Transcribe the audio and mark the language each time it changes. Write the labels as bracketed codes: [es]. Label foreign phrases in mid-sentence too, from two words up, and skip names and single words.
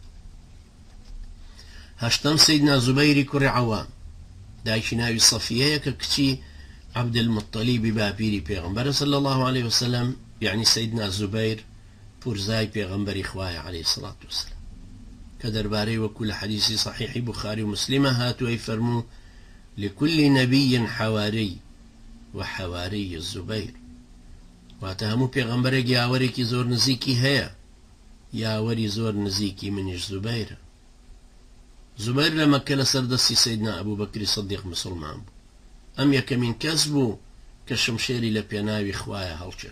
[ckb] هەشتەم سەیدنا زوبەیری کوڕی عەوام، دایکی ناوی سەفیەیە کە کچی عەبدولمەطەلیبی باپیری پێغەمبەرە [ar] صلی الله عليه وسلم، [ckb] یعنی سەیدنا زوبەیر پورزای پێغەمبەری خوایە [ar] عەلەیهی سەڵات وسەلام، [ckb] کە دەربارەی وەکو لە حەدیثی صحیحی بوخاری و مسلمە هاتووەی فەرموو [ar] لكل نبي حواري وحواري الزبير، [ckb] واتە هەموو پێغەمبەرێک یاوەرێکی زۆر نزیکی هەیە، یاوەری زۆر نزیکی منیش زوبەیرە. زوبەیر لە مەککە لە سەردەستی سەیدنا ئەبوبەکری سیدیق مسلمان بوو. ئەم یەکەمین کەس بوو کە شمشێری لە پێناوی خوایە هەڵکێش.